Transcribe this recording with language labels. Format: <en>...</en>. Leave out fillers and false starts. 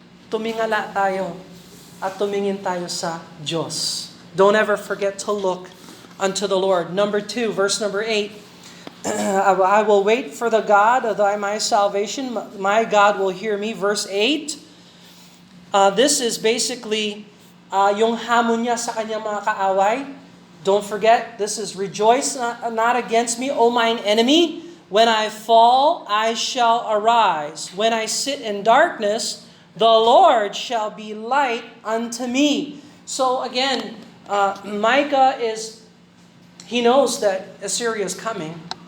<tl>Tumingala tayo at tumingin tayo sa Diyos.</tl> <en>Don't ever forget to look unto the Lord. Number 2, verse number 8. I will wait for the God of my salvation. My God will hear me. Verse 8. This is basically</en> <tl>yung hamon niya sa kanyang mga kaaway.</tl> <en>Don't forget, this is rejoice not against me, O mine enemy. When I fall, I shall arise. When I sit in darkness, the Lord shall be light unto me. So again, Micah he knows that Assyria is coming.</en>